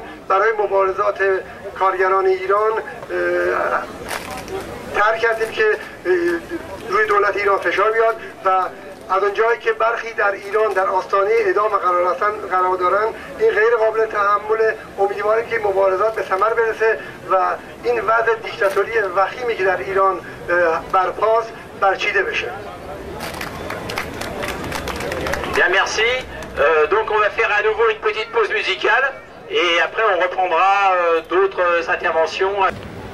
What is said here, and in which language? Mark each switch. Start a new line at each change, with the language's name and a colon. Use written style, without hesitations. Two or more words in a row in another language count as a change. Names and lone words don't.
Persian: برای مبارزات کارگران ایران طرح کردیم که روی دولت ایران فشار بیاد و از اونجایی که برخی در ایران در آستانه اعدام قرار دارن، این غیر قابل تحمل. امیدواریم که مبارزات به ثمر برسه و این وضع دیکتاتوری وخیمی که در ایران برپاست برچیده بشه.
French: Bien, merci. Donc on va faire à nouveau une petite pause musicale et après on reprendra d'autres interventions.